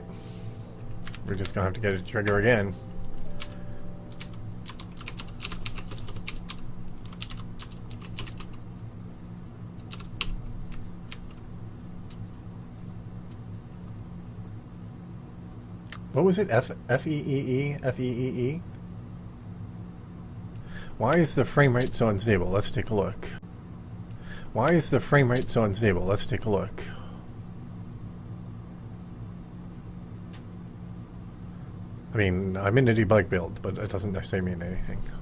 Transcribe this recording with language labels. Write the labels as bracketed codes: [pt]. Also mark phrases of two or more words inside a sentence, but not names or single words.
[en] We're just gonna have to get a trigger again. What was it? F-E-E-E? F-E-E-E? Why is the frame rate so unstable? Let's take a look. Why is the frame rate so unstable? Let's take a look. I mean, I'm in a debug build, but it doesn't necessarily mean anything.